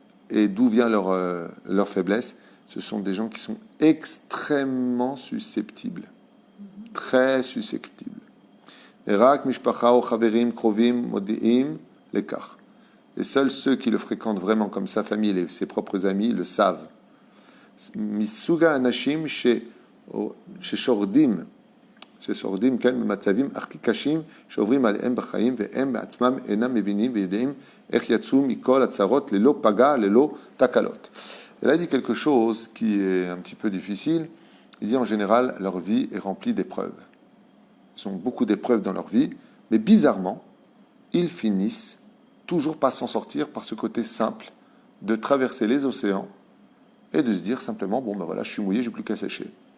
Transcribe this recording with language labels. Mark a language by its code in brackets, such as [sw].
[fr] Et d'où vient leur faiblesse? Ce sont des gens qui sont extrêmement susceptibles. Très susceptibles. [he] Erak mishpacha o chaverim krovim modi'im lekach. [fr] Et seuls ceux qui le fréquentent vraiment comme sa famille et ses propres amis le savent. [he] Misuga anashim sheshordim כן במצבים הכי קשים שעוברים עליהם בחיים והם בעצמם אינם מבינים ויודעים איך יצאו מכל הצרות ללא פגע, ללא תקלות. [fr] Elle a dit quelque chose qui est un petit peu difficile. Il dit en général, leur vie est remplie d'épreuves. Ils ont beaucoup d'épreuves dans leur vie, mais bizarrement, ils finissent toujours par s'en sortir par ce côté simple de traverser les océans et de se dire simplement, bon ben voilà, je suis mouillé, j'ai plus qu'à sécher.